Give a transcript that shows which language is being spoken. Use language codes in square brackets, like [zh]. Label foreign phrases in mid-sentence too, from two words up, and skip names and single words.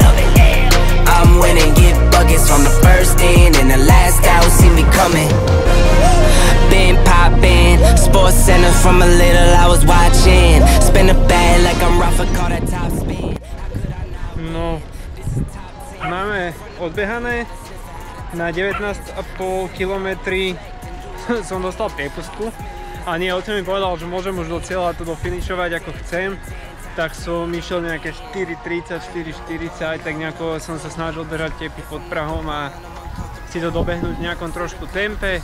[en] I'm winning, get buckets from the first in and the last out, see me coming. Been poppin', Sports Center from a little I was watching. Spin a bag like I'm Rafa, call that top spin. [sk] No, máme odbehané. Na 19,5 km som dostal priepustku a nie, otec mi povedal, že môžem už do cieľa to dofinišovať ako chcem, tak som išiel nejaké 4:30, 4:40, tak nejako som sa snažil držať tepy pod prahom a si to dobehnúť v nejakom trošku tempe.